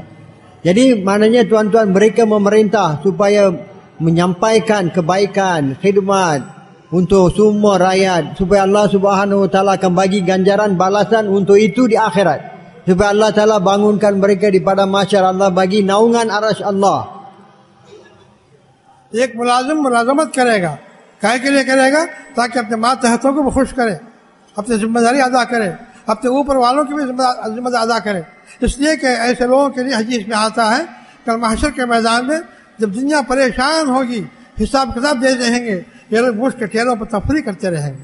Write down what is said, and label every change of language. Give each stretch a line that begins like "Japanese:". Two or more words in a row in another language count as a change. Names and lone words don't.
Malay: Jadi maknanya tuan-tuan, mereka memerintah supaya menyampaikan kebaikan, khidmat untuk semua rakyat, supaya
Arabic: الله سبحانه وتعالى
Malay: akan bagi ganjaran balasan untuk itu di akhirat. Supaya Allah Taala bangunkan mereka di pada mahsyar, Allah bagi naungan arasy Allah.
Urdu: ایک ملازم ملازمت کرے گا، کاہے کے لیے کرے گا? تاکہ اپنے ماتحتوں کو بھی خوش کرے، اپنی ذمہ داری ادا کرے، اپنے اوپر والوں کی بھی ذمہ داری ادا کرے. اس لیے کہ ایسے لوگوں کے لیے حدیث میں آتا ہے، کل محشر کے میدان میں جب دنیا پریشان ہوگی، حساب کتاب دے رہیں گے، یہ لوگ مشک کے ٹیروں پر تفری کرتے رہیں گے.